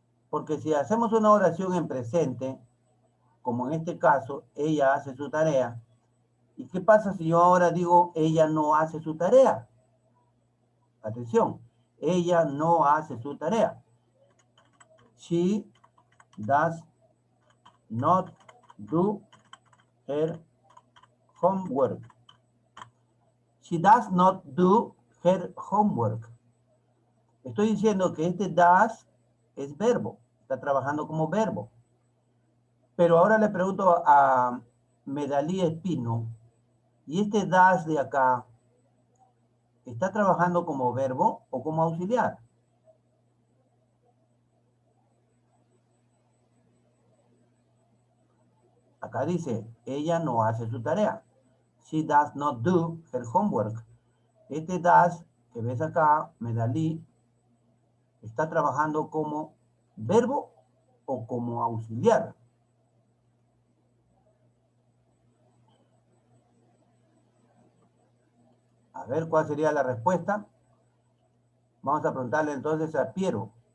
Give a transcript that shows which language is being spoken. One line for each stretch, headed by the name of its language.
Spanish: Porque si hacemos una oración en presente, como en este caso, ella hace su tarea. ¿Y qué pasa si yo ahora digo ella no hace su tarea? Atención, ella no hace su tarea.
English: She does not do her homework. She does not do her homework.
Spanish: Estoy diciendo que este does es verbo. Está trabajando como verbo. Pero ahora le pregunto a Medalí Espino, ¿y este does de acá está trabajando como verbo o como auxiliar? Acá dice, ella no hace su tarea.
English: She does not do her homework.
Spanish: Este does que ves acá, Medalí, ¿está trabajando como verbo o como auxiliar? A ver cuál sería la respuesta. Vamos a preguntarle entonces a Piero.